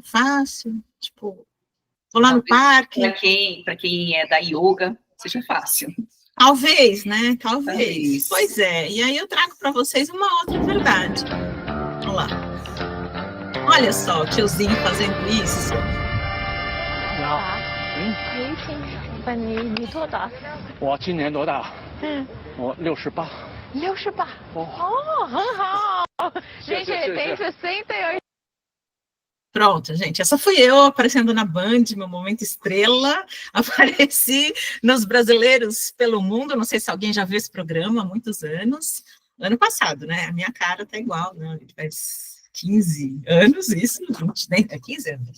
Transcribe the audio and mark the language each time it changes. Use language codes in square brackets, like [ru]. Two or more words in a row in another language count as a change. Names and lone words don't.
[pt] Fácil? Tipo, vou lá no parque? Para quem é da yoga, seja fácil. Talvez, né? Talvez. Pois é. E aí eu trago para vocês uma outra verdade. Vamos lá. Olha só, o tiozinho fazendo isso. [zh] 你多大？我今年多大？嗯，我68。 68。哦，哦，很好。谢谢谢谢。 [pt] tem 68. Pronto, gente, essa fui eu aparecendo na Band, meu momento estrela, apareci nos Brasileiros pelo Mundo, não sei se alguém já viu esse programa há muitos anos, ano passado, né, a minha cara tá igual, né, faz 15 anos isso, 20, nem 15 anos.